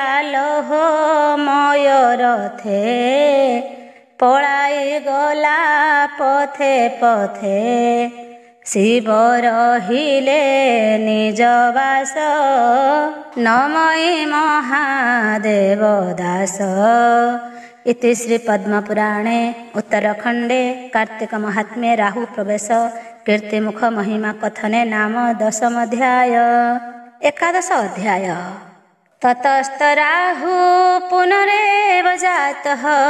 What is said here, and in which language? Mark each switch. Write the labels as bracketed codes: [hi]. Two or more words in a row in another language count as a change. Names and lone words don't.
[or] ଲୋହ ମୟରଥେ ପଳାଇ ଗଲା ପଥେ ପଥେ ଶିବ ରହିଲେ ନିଜ ବାସ ନମଇ ମହାଦେବ ଦାସ [sa] इति श्री पद्मपुराणे उत्तरखंडे कार्तिक महात्म्ये राहु प्रवेश कीर्तिमुख महिमा कथने नाम 10 अध्याय 11 अध्याय ततस्त राहु पुनरेव जातः